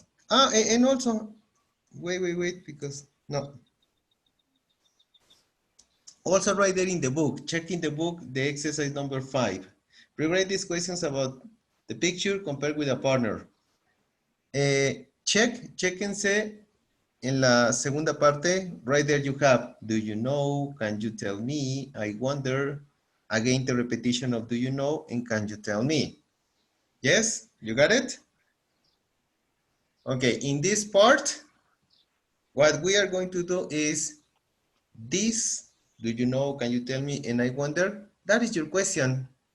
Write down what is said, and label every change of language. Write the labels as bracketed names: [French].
[English] And also, wait, because no. Also right there in the book, check in the book, the exercise number 5. Rewrite these questions about the picture compared with a partner. [Spanish] Chéquense en la segunda parte. [English] Right there you have, do you know, can you tell me, I wonder. Again, the repetition of do you know and can you tell me. Yes, you got it? Okay, in this part, what we are going to do is this, do you know, can you tell me, and I wonder, that is your question.